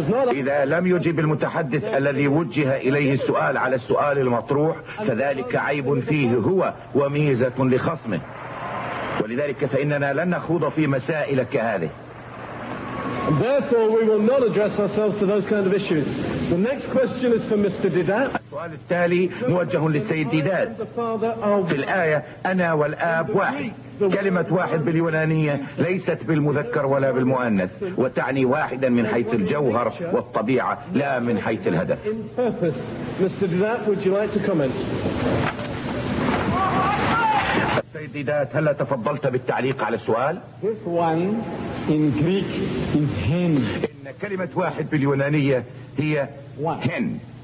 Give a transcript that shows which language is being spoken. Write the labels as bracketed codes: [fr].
[ar] إذا لم يجب المتحدث الذي وجه إليه السؤال على السؤال المطروح فذلك عيب فيه هو وميزة لخصمه، ولذلك فإننا لن نخوض في مسائل كهذه. [en] Therefore, we will not address ourselves to those kind of issues. The next question is for Mr. Didat. [ar] السؤال التالي موجه للسيد ديداد. في الآية أنا والآب واحد. كلمة واحد باليونانية ليست بالمذكر ولا بالمؤنث، وتعني واحدا من حيث الجوهر والطبيعة لا من حيث الهدف. [en] Mr. Didat, would you like to comment? [ar] السيد ديداد، هل تفضلت بالتعليق على السؤال؟ [en] This one. In Greek, in hen. [ar] إن كلمة واحد باليونانية هي hen.